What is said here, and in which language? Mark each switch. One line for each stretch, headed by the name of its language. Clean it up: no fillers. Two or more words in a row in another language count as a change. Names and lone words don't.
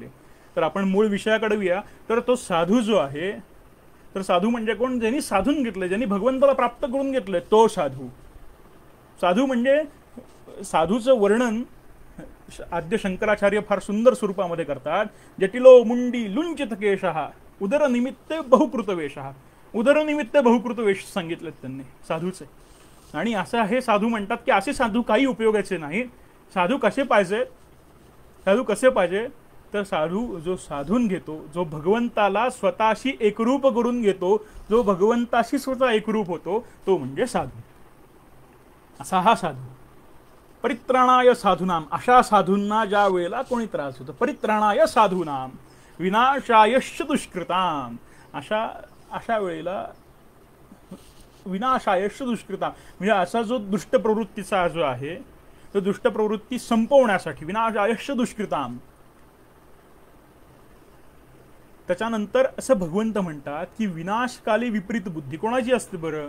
Marathi: तर आपण मूळ विषयाकडे येऊया. तर तो साधू जो आहे, तर साधू म्हणजे कोण, ज्यांनी साधून घेतलंय, ज्यांनी भगवंताला प्राप्त करून घेतलंय तो साधू. साधू म्हणजे साधूचं वर्णन आद्य शंकराचार्य फार सुंदर स्वरूपामध्ये करतात.
Sanskrit: जटिलो मुंडी लुंचित केशः उदरनिमित्त बहुकृत वेशः. उदरनिमित्त बहुकृत वेश
Marathi: सांगितलेत त्यांनी साधूचे. आणि असं हे साधू म्हणतात की असे साधू काही उपयोगाचे नाही. साधू कसे पाहिजे, साधू कसे पाहिजे तर साधू जो साधून घेतो, जो भगवंताला स्वतःशी एकरूप करून घेतो, जो भगवंताशी स्वतः एकरूप होतो, तो म्हणजे साधू. असा हा साधू.
Sanskrit: परित्राणाय साधूनाम,
Marathi: अशा साधूंना ज्या वेळेला कोणी त्रास होतो.
Sanskrit: परित्राणाय साधूनाम विनाशायश्च दुष्कृताम.
Marathi: अशा वेळेला
Sanskrit: विनाशायश्च दुष्कृताम
Marathi: म्हणजे असा जो दुष्ट प्रवृत्तीचा जो आहे तो दुष्ट प्रवृत्ती संपवण्यासाठी
Sanskrit: विनाशायश्च दुष्कृताम.
Marathi: त्याच्यानंतर असं भगवंत म्हणतात की विनाशकाली विपरीत बुद्धी कोणाची असते बरं.